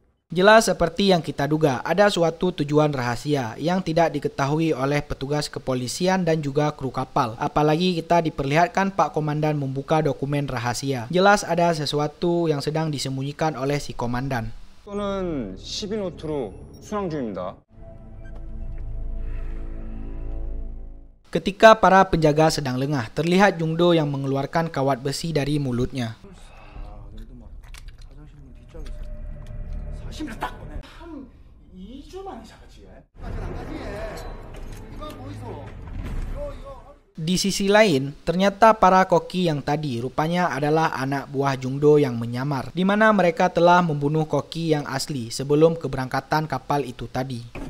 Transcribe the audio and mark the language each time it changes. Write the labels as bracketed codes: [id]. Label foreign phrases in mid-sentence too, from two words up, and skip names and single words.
[id] Jelas seperti yang kita duga, ada suatu tujuan rahasia yang tidak diketahui oleh petugas kepolisian dan juga kru kapal. Apalagi kita diperlihatkan Pak Komandan membuka dokumen rahasia. Jelas ada sesuatu yang sedang disembunyikan oleh si komandan. [ko] 저는 12노트로 순항 중입니다. [id] Ketika para penjaga sedang lengah, terlihat Jungdo yang mengeluarkan kawat besi dari mulutnya. Di sisi lain, ternyata para koki yang tadi rupanya adalah anak buah Jungdo yang menyamar, di mana mereka telah membunuh koki yang asli sebelum keberangkatan kapal itu tadi.